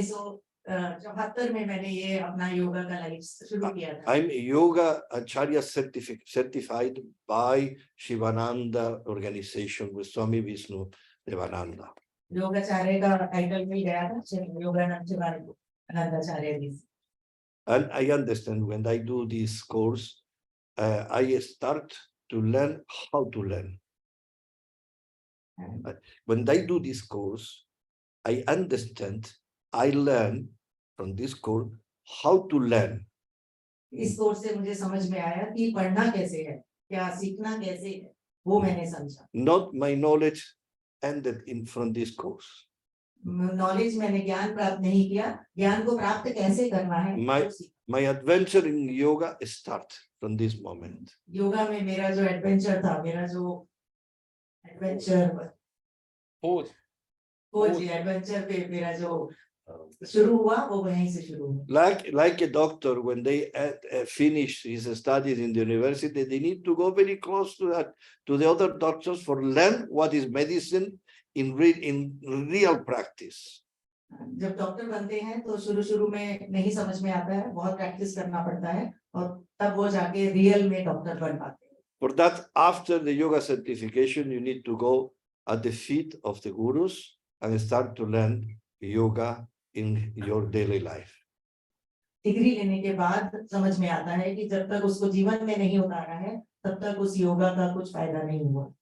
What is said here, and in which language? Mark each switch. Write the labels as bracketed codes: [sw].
[hi] 1974 में मैंने ये अपना योगा का लाइफ शुरू किया था. [en] I'm a yoga acharya certified by Shivananda organization with Swami Vishnu Devananda. [hi] योगाचार्य का टाइटल मिल गया था योगानंदाचार्य जी. [en] And I understand when I do this course, I start to learn how to learn. When I do this course, I understand, I learn from this course how to learn. [hi] इस course से मुझे समझ में आया कि पढ़ना कैसे है, क्या सीखना कैसे है, वो मैंने समझा. [en] Not my knowledge ended from this course. [hi] Knowledge मैंने ज्ञान प्राप्त नहीं किया, ज्ञान को प्राप्त कैसे करना है. [en] My adventure in yoga start from this moment. [hi] Yoga में मेरा जो एडवेंचर था, मेरा जो एडवेंचर एडवेंचर पे मेरा जो शुरू हुआ वो वहीं से शुरू हुआ. [en] Like a doctor, when they finish his studies in the university, they need to go very close to the other doctors for learn what is medicine in real practice. [hi] जब डॉक्टर बनते हैं तो शुरू में नहीं समझ में आता है, बहुत प्रैक्टिस करना पड़ता है और तब वो जाके रियल में डॉक्टर बन पाते हैं. [en] For that, after the yoga certification, you need to go at the feet of the gurus and start to learn yoga in your daily life. [hi] Degree लेने के बाद समझ में आता है कि जब तक उसको जीवन में नहीं उतारा है, तब तक उस योगा का कुछ फायदा नहीं हुआ.